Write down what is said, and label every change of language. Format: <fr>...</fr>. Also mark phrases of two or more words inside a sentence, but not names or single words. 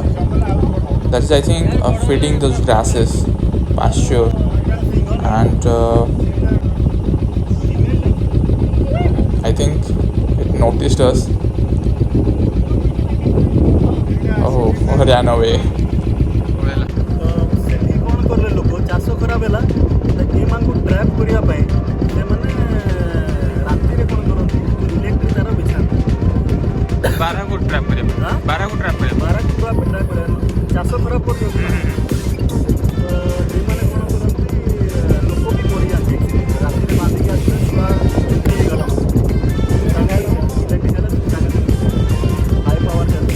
<en>That is, I think, feeding those grasses, pasture, and I think it noticed us. Oh, ran away.</en> <or>ସେଠି କ'ଣ କଲେ ଲୋକ ଚାଷ ଖରାପ ହେଲା ଏମାନଙ୍କୁ ଟ୍ରାପ୍ କରିବା ପାଇଁ ସେମାନେ ରାତିରେ କ'ଣ କରନ୍ତି ଇଲେକ୍ଟ୍ରିକ୍ ତାର ବିଛାନ୍ତି ବାରାକୁ ଟ୍ରାପ୍ କରିବା ବାରାକୁ ଟ୍ରାପ୍ କରିବା ଚାଷ ଖରାପ କରୁଛନ୍ତି ଏମାନେ କ'ଣ କରନ୍ତି ଲୋକ ବି ମରିଯାନ୍ତି ରାତିରେ ବାନ୍ଧିକି ଆସିଲେ ଛୁଆ ହେଇଗଲା ଇଲେକ୍ଟ୍ରିକ୍ ହେଲେ</or> <en>high power</en>